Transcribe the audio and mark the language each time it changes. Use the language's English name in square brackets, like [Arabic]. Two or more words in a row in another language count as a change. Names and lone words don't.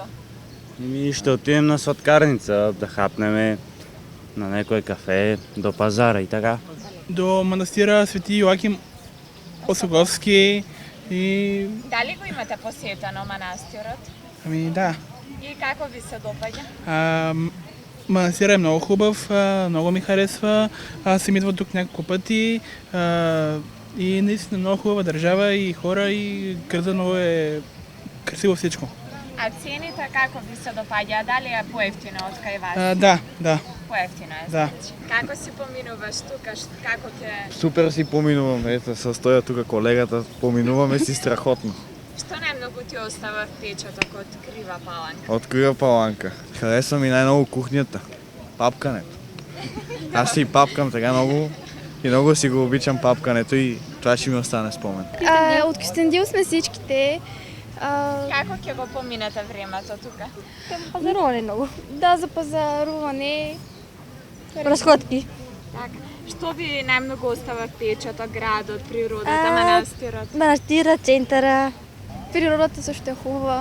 [Bulgarian] Ще отидем на сладкарница, да хапнеме на некој кафе, до пазара и така. До манастира Свети Јоаким Осоговски и... [Macedonian] Дали го имате посетено манастирот? [Bulgarian] Да. [Macedonian] И како ви се допаѓа? [Bulgarian] Манастирът е много хубав, много ми харесва. Аз съм идвал тук няколко пъти и наистина много хубава държава и хора и града много е красиво всичко. [Macedonian] А цените како ви се допаѓа? Дали е поевтино од кај вас? [Bulgarian] Да. [Macedonian] Поевтино е, [Bulgarian] Да. [Macedonian] значи. Како си поминуваш тука? Како ќе... [Bulgarian] Супер си поминуваме, ето се стоја тука колегата, поминуваме си страхотно. [Macedonian] Што најмногу ти остава впечаток од Крива Паланка? [Bulgarian] Од Крива Паланка. Харесва ми најмногу кухњата, папкането. Аз си папкам така много и много си го обичам папкането и това ще ми остане спомен. От Кюстендил сме всичките. [Macedonian] Како ќе го поминете времето тука? [Bulgarian] Пазаруване много. Да, за пазаруване. Разходки. Така. [Macedonian] Што ви најмногу остава впечаток градот, природата, манастирот? [Bulgarian] Манастира, центъра. Природата също е хубава.